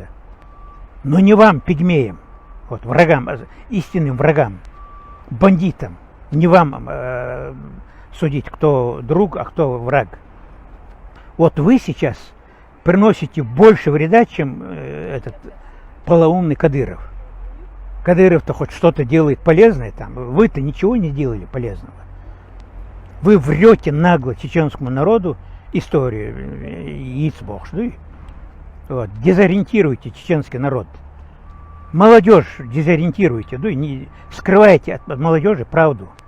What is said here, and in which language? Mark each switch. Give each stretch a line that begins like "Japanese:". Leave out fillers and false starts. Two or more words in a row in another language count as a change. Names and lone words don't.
Russian: Но не вам, пигмеям, вот, врагам, истинным врагам, бандитам, не вам судить, кто друг, а кто враг. Вот вы сейчас приносите больше вреда, чем этот полоумный Кадыров. Кадыров-то хоть что-то делает полезное там, вы-то ничего не делали полезного. Вы врете нагло чеченскому народу историю, яйцбог, вот, дезориентируете чеченский народ. Молодежь дезориентируете, не скрываете от молодежи правду.